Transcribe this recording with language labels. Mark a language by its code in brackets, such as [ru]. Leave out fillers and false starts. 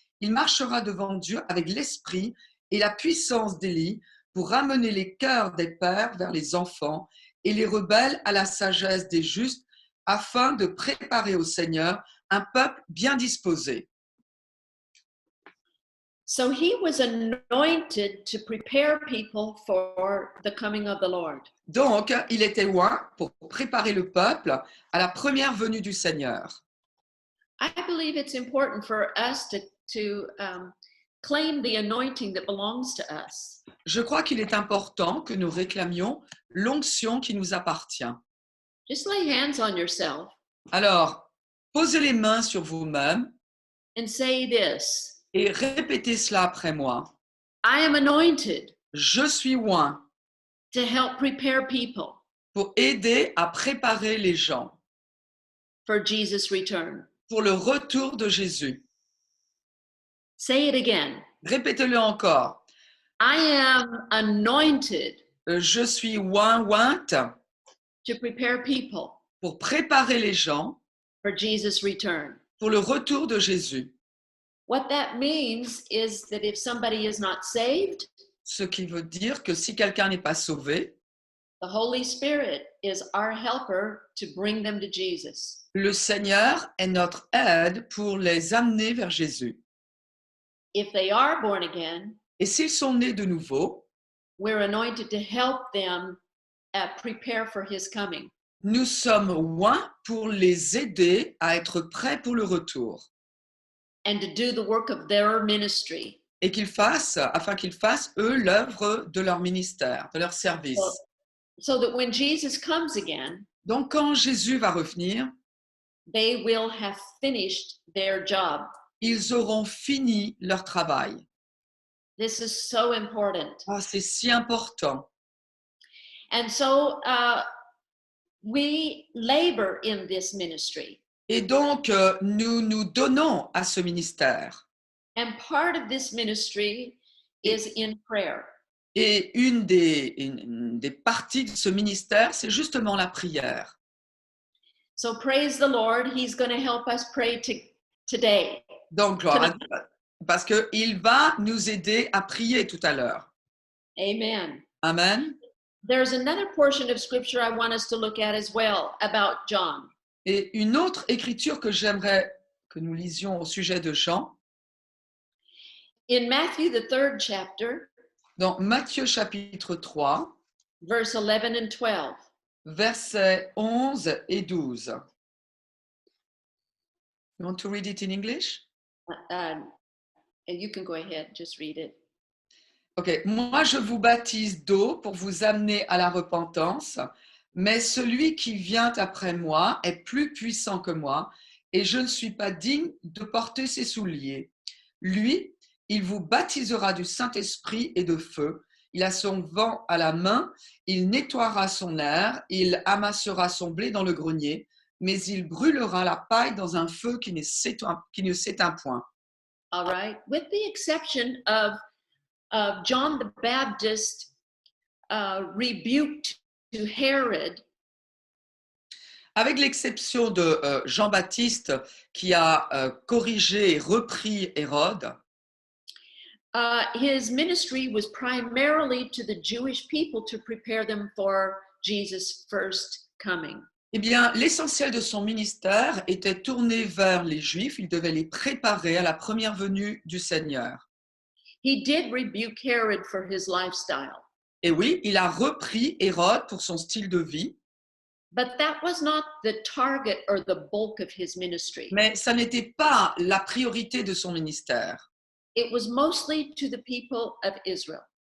[fr] Il marchera devant Dieu avec l'esprit et la puissance d'Élie pour ramener les cœurs des pères vers les enfants et les rebelles à la sagesse des justes, afin de préparer au Seigneur un peuple bien disposé. [en] So he was anointed to prepare people for the coming of the Lord. [fr] Donc, il était oint pour préparer le peuple à la première venue du Seigneur. [en] I believe it's important for us to claim the anointing that belongs to us. [fr] Je crois qu'il est important que nous réclamions l'onction qui nous appartient. [en] Just lay hands on yourself [fr] Alors, posez les mains sur vous-même [en] and say this. [fr] et répétez cela après moi. [en] I am anointed [fr] Je suis oint [en] to help prepare people [fr] pour aider à préparer les gens [en] for Jesus' return. [fr] pour le retour de Jésus. [en] Say it again. [fr] Répétez-le encore. [en] I am anointed [fr] Je suis ointe [en] to prepare people [fr] pour préparer les gens [en] for Jesus' return. [fr] pour le retour de Jésus. [en] What that means is that if somebody is not saved, [fr] Ce qui veut dire que si quelqu'un n'est pas sauvé, [en] the Holy Spirit is our helper to bring them to Jesus. [fr] le Seigneur est notre aide pour les amener vers Jésus. [en] If they are born again, [fr] Et s'ils sont nés de nouveau, [en] we're anointed to help them prepare for his coming. [fr] nous sommes oints pour les aider à être prêts pour le retour. [en] And to do the work of their ministry. [fr] Et afin qu'ils fassent, eux, l'œuvre de leur ministère, de leur service. [en] So that when Jesus comes again, [fr] Donc, quand Jésus va revenir, [en] they will have finished their job. [fr] ils auront fini leur travail. [en] This is so important. [fr] Ah, c'est si important. [en] And so we labor in this ministry. [fr] Et donc, nous nous donnons à ce ministère. [en] And part of this ministry is in prayer. [fr] Et une des parties de ce ministère, c'est justement la prière. [en] So praise the Lord, he's going to help us pray today. [fr] Donc, gloire à Dieu, parce qu'il va nous aider à prier tout à l'heure. [en] Amen. [fr] Amen. [en] There's another portion of scripture I want us to look at as well about John. [fr] Et une autre écriture que j'aimerais que nous lisions au sujet de Jean, [en] In Matthew, the 3rd chapter, [fr] dans Matthieu chapitre 3, [en] verse 11 and 12. [fr] versets 11 et 12. [en] You want to read it in English? And you can go ahead, just read it. [fr] Ok, moi je vous baptise d'eau pour vous amener à la repentance, mais celui qui vient après moi est plus puissant que moi et je ne suis pas digne de porter ses souliers. Lui, il vous baptisera du Saint-Esprit et de feu. Il a son vent à la main, il nettoiera son aire, il amassera son blé dans le grenier, mais il brûlera la paille dans un feu qui ne s'éteint point. [en] All right. With the exception of John the Baptist rebuked to Herod, [fr] Avec l'exception de Jean-Baptiste qui a corrigé et repris Hérode, [en] his ministry was primarily to the Jewish people to prepare them for Jesus' first coming. [fr] eh bien, l'essentiel de son ministère était tourné vers les Juifs. Il devait les préparer à la première venue du Seigneur. [en] He did rebuke Herod for his lifestyle, [fr] Et oui, il a repris Hérode pour son style de vie, [en] but that was not the target or the bulk of his ministry. [fr] mais ça n'était pas la priorité de son ministère. [en] It was mostly to the people of Israel.